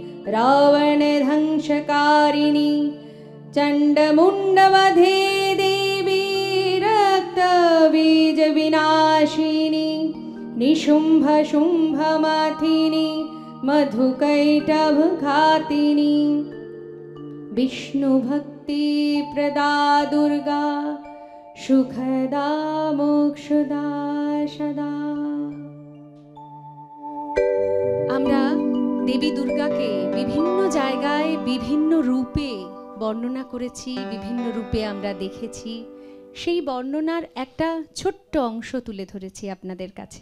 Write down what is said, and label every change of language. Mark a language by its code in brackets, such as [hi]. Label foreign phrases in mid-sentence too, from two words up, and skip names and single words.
[sa] रावणध्वंसकारिणी चण्डमुण्डवधे देवी रक्तबीजविनाशिनी निशुम्भशुम्भमाथिनी मधुकैटभघातिनी विष्णुभक्तिप्रदा दुर्गा सुखदा मोक्षदा सदा। [bn] আমরা দেবী দুর্গাকে বিভিন্ন জায়গায় বিভিন্ন রূপে বর্ণনা করেছি, বিভিন্ন রূপে আমরা দেখেছি। সেই বর্ণনার একটা ছোট্ট অংশ তুলে ধরেছি আপনাদের কাছে।